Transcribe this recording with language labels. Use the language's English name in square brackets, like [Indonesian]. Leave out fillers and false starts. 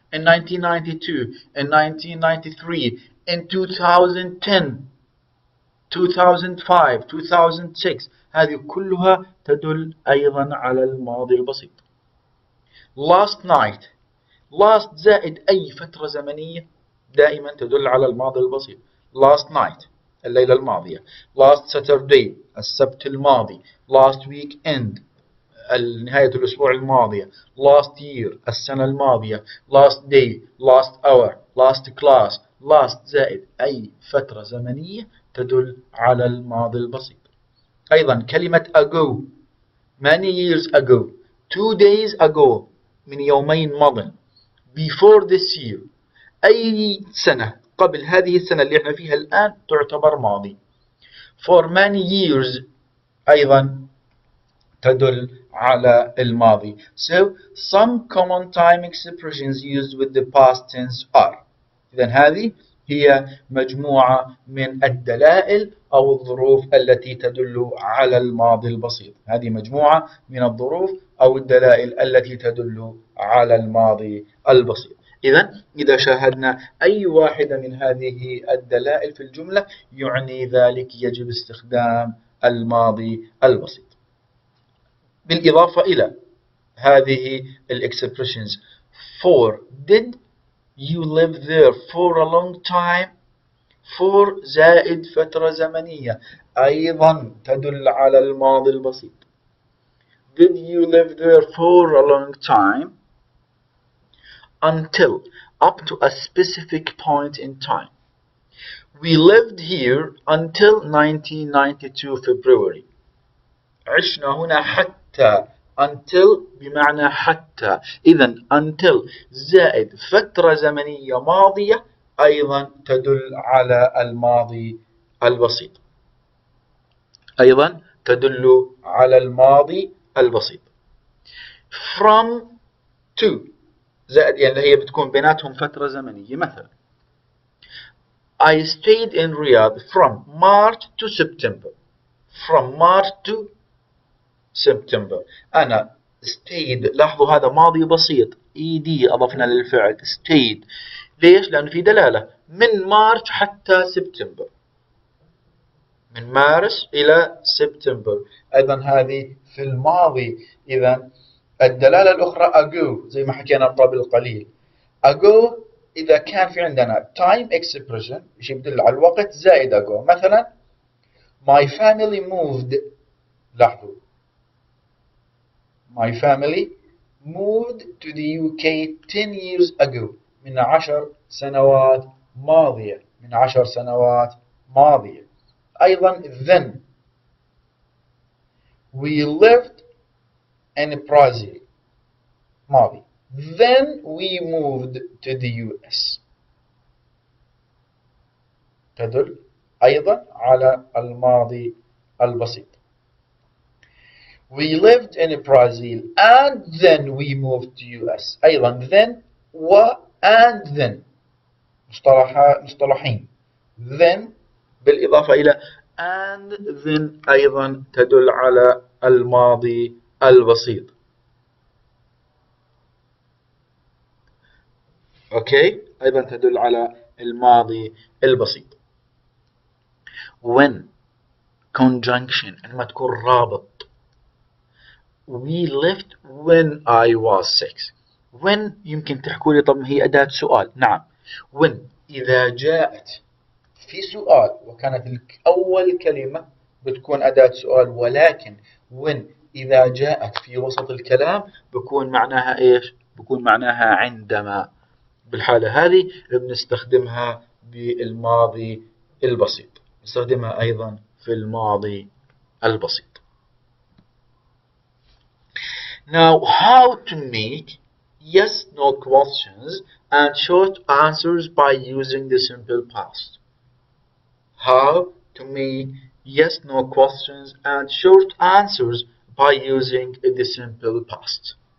[Arabic] in 1992 in 1993 in 2010 2005 2006 هذه كلها تدل أيضا على الماضي البسيط. last night، last زائد أي فترة زمنية دائما تدل على الماضي البسيط. last night الليلة الماضية. last Saturday السبت الماضي. last weekend نهاية الأسبوع الماضية. last year السنة الماضية. [English] last day last hour last class. [Arabic] last زائد أي فترة زمنية تدل على الماضي البسيط. أيضا كلمة ago many years ago 2 days ago من يومين مضى. before this year أي سنة قبل هذه السنة اللي احنا فيها الآن تعتبر ماضي. for many years أيضا تدل على الماضي. [English] So some common time expressions used with the past tense are. [Arabic] إذن هذه هي مجموعة من الدلائل أو الظروف التي تدل على الماضي البسيط. هذه مجموعة من الظروف أو الدلائل التي تدل على الماضي البسيط. إذا شاهدنا أي واحدة من هذه الدلائل في الجملة يعني ذلك يجب استخدام الماضي البسيط. [English] بالإضافة إلى هذه الexpressions for did you live there for a long time. [Arabic] for زائد فترة زمنية أيضا تدل على الماضي البسيط. [English] Did you live there for a long time? Until, up to a specific point in time. We lived here until 1992 February. [Arabic] عشنا هنا حتى. until بمعنى حتى. إذن until زائد فترة زمنية ماضية أيضا تدل على الماضي البسيط. أيضا تدل على الماضي البسيط. from to زائد يعني هي بتكون بيناتهم فترة زمنية. [English] مثلا I stayed in Riyadh from March to September. from March to September. [Arabic] أنا stayed. لاحظوا هذا ماضي بسيط ed أضفنا للفعل stayed. ليش؟ لأنه في دلالة من مارس حتى سبتمبر. من مارس إلى سبتمبر. أيضا هذه في الماضي. إذا الدلالة الأخرى ago زي ما حكينا قبل قليل. ago إذا كان في عندنا time expression شيء يدل على الوقت زائد ago. [English] مثلا my family moved. لاحظوا my family moved to the UK 10 years ago. [Arabic] من 10 سنوات ماضية. من 10 سنوات ماضية. [English] أيضا then we lived in Brazil. ماضي. then we moved to the US. [Arabic] تدل أيضا على الماضي البسيط. [English] We lived in Brazil and then we moved to US. [Arabic] أيضا then و and then مصطلحين. then بالإضافة إلى and then أيضا تدل على الماضي البسيط. أوكي أيضا تدل على الماضي البسيط. when conjunction عندما تكون رابط. [English] we left when I was 6. [Arabic] when يمكن تحكوا لي طب هي أداة سؤال. نعم when إذا جاءت في سؤال وكانت أول كلمة بتكون أداة سؤال. ولكن when إذا جاءت في وسط الكلام بكون معناها إيش؟ بكون معناها عندما. بالحالة هذه بنستخدمها بالماضي البسيط. نستخدمها أيضا في الماضي البسيط. [English] Now how to make yes no questions and short answers by using the simple past. How to make yes no questions and short answers by using the simple past.